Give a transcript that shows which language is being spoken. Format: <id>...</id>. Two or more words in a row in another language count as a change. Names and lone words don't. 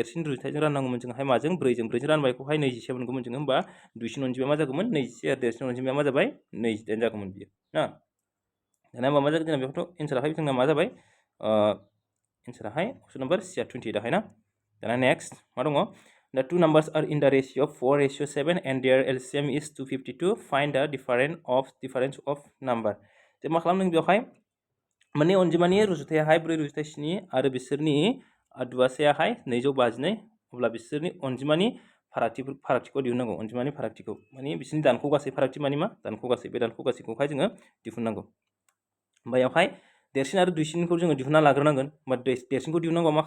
<brx>जोंहाय माजों 4जों रानबाय बेखौहाय 27 मोनगौमोन जोङो होमबा दुइसिन अनजिमाया मा जागौमोन 27 आरो देरसिन अनजिमाया मा जाबाय 28 जागौमोन बियो ना दाना मा जागोन जोंना बेयावथ' एन्साराहाय जोंना मा जाबाय एन्साराहाय</brx> <en>option number C</en> <brx>28 आहाय ना दाना नेक्स्ट मा दङ</brx> <en>The two numbers are in the ratio 4:7 and their LCM is 252. Find the difference of number.</en> <brx>जे मा खालामदों बेवहाय मोननै अनजिमानि रुजुथायाहाय 4:7 आरो बिसोरनि दुआसायाहाय 252 अब्ला बिसोरनि अनजिमानि फारागथिखौ दिहुननांगौ अनजिमानि फारागथिखौ माने बिसोरनि दानख' गासै फारागथि माने मा दानख' गासै बे दानख' गासैखौहाय जोङो दिहुननांगौ बेयावहाय देरसिन आरो दुइसिनखौ जोङो दिहुनना लाग्रोनांगोन बा देरसिनखौ दिहुननांगौ मा</brx>